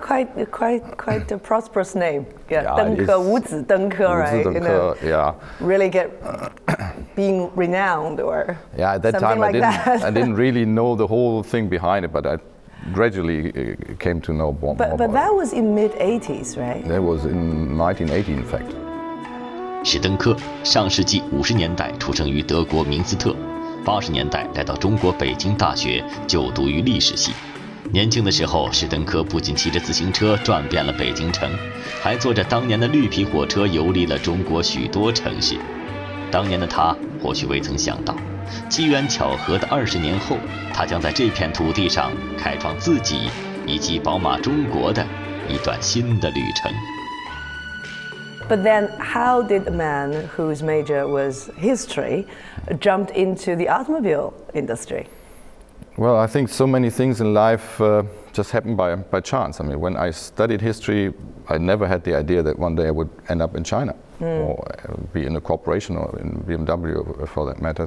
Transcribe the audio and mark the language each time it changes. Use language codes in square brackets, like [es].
[en] a quite a prosperous name. Yeah, Dunke, [zh] 五子登科, [en] right? Yeah. Really get being renowned or yeah. At that time like I didn't really know the whole thing behind it, but I gradually came to know more about it. But that was in mid-80s, right? That was in 1980, in fact. [zh] 史登科上世纪50年代出生于德国明斯特，80年代来到中国北京大学就读于历史系。年轻的时候，史登科不仅骑着自行车转遍了北京城，还坐着当年的绿皮火车游历了中国许多城市。当年的他或许未曾想到，机缘巧合的20年后，他将在这片土地上开创自己以及宝马中国的一段新的旅程。 [en] But then, how did a man whose major was history jump into the automobile industry? Well, I think so many things in life just happen by chance. I mean, when I studied history, I never had the idea that one day I would end up in China or be in a corporation or in BMW for that matter.